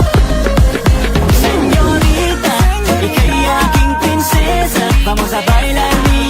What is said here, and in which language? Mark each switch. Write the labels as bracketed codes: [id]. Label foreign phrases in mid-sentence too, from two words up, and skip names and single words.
[es] Señorita, [tl] ika'y aking prinsesa, [es] vamos a bailar